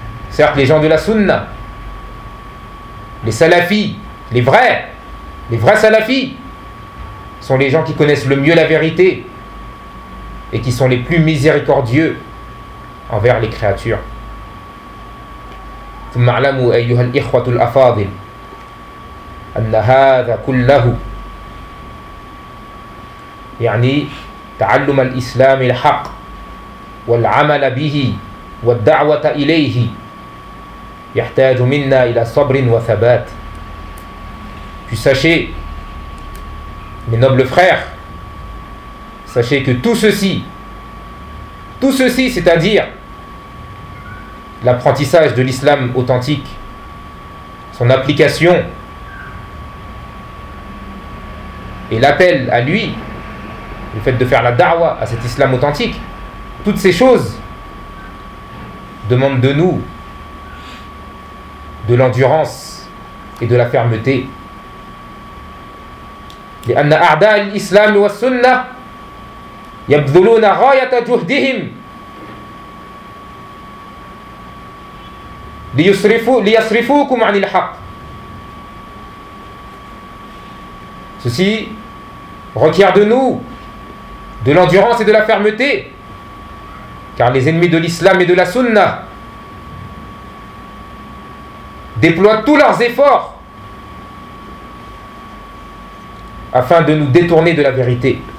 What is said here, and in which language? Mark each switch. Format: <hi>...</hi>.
<fr>Certes, les gens de la sunna, les salafis, les vrais salafis, sont les gens qui connaissent le mieux la vérité et qui sont les plus miséricordieux envers les créatures.</fr> <ar>ثم اعلموا ايها الاخوه الافاضل ان هذا كله يعني تعلم الاسلام الحق والعمل به والدعوه اليه يحتاج منا الى صبر وثبات.</ar> <fr>Puis sachez, mes nobles frères, sachez que tout ceci, c'est-à-dire l'apprentissage de l'islam authentique, son application et l'appel à lui, le fait de faire la da'wah à cet islam authentique, toutes ces choses demandent de nous de l'endurance et de la fermeté.</fr> <ar>لأن أعداء الإسلام والسنة يبذلون غاية جهدهم ليصرفوكم عن الحق</ar> <fr>Ceci requiert de nous de l'endurance et de la fermeté. Car les ennemis de l'islam et de la sunna déploient tous leurs efforts afin de nous détourner de la vérité.</fr>